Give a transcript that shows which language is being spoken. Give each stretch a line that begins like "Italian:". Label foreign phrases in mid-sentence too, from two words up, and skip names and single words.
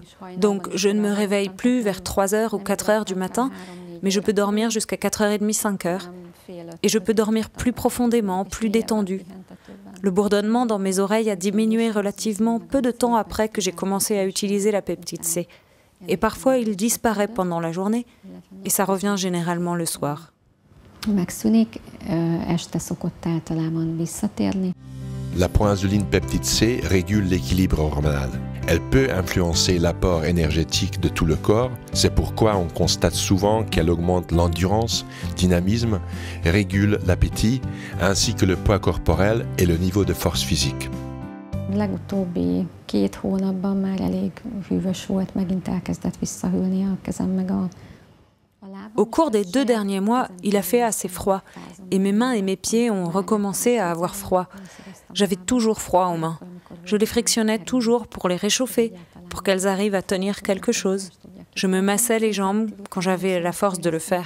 French: Donc je ne me réveille plus vers 3 heures ou 4 heures du matin, mais je peux dormir jusqu'à 4h30, 5 heures. Et je peux dormir plus profondément, plus détendu. Le bourdonnement dans mes oreilles a diminué relativement peu de temps après que j'ai commencé à utiliser la peptide C. Et parfois, il disparaît pendant la journée et ça revient généralement le soir.
Hungarian: megszűnik, este szokott általában visszatérni.
French: La proinsuline peptide C régule l'équilibre hormonal. Elle peut influencer l'apport énergétique de tout le corps. C'est pourquoi on constate souvent qu'elle augmente l'endurance, dynamisme, régule l'appétit, ainsi que le poids corporel et le niveau de force physique.
Hungarian: Legutóbbi 2 hónapban már elég hűvös volt, megint elkezdett visszahűlni a kezem meg a lábam.
French: Au cours des 2 derniers mois, il a fait assez froid et mes mains et mes pieds ont recommencé à avoir froid. J'avais toujours froid aux mains. Je les frictionnais toujours pour les réchauffer, pour qu'elles arrivent à tenir quelque chose. Je me massais les jambes quand j'avais la force de le faire.